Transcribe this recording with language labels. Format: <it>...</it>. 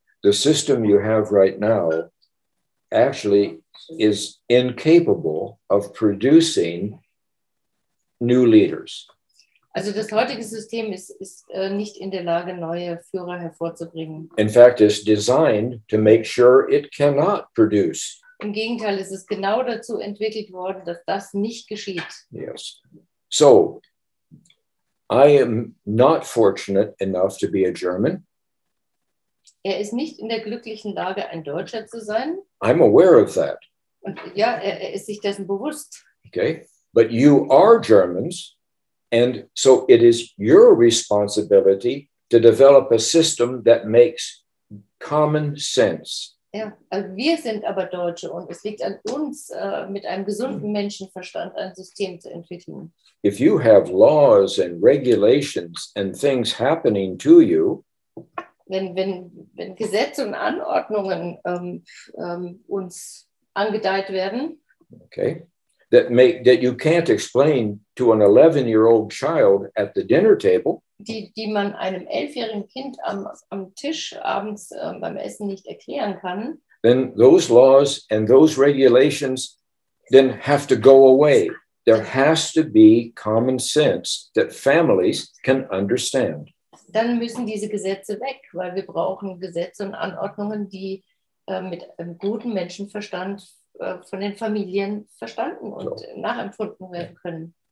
<en>The system you have right now actually is incapable of producing new leaders.</en> <de>Also das heutige System ist nicht in der Lage, neue Führer hervorzubringen.</de> <en>In fact, it's designed to make sure it cannot produce.</en> <de>Im Gegenteil, es ist genau dazu entwickelt worden, dass das nicht geschieht.</de> <en>Yes. So, I am not fortunate enough to be a German.</en> <de>Er ist nicht in der glücklichen Lage, ein Deutscher zu sein.</de> <en>I'm aware of that.</en> <de>Und ja, er ist sich dessen bewusst.</de> <en>Okay. But you are Germans. And so it is your responsibility to develop a system that makes common sense.</en> <de>Ja, also wir sind aber Deutsche und es liegt an uns, mit einem gesunden Menschenverstand ein System zu entwickeln.</de> <en>If you have laws and regulations and things happening to you,</en> <de>wenn Gesetze und Anordnungen uns angedeiht werden,</de> <en>okay, that you can't explain to an 11-year-old child at the dinner table,</en> <de>die man einem 11-jährigen Kind am Tisch abends beim Essen nicht erklären kann,</de> <en>then those laws and those regulations then have to go away. There has to be common sense that families can understand.</en> <de>Dann müssen diese Gesetze weg, weil wir brauchen Gesetze und Anordnungen, die mit einem guten Menschenverstand von den Familien verstanden und nachempfunden werden können.</de>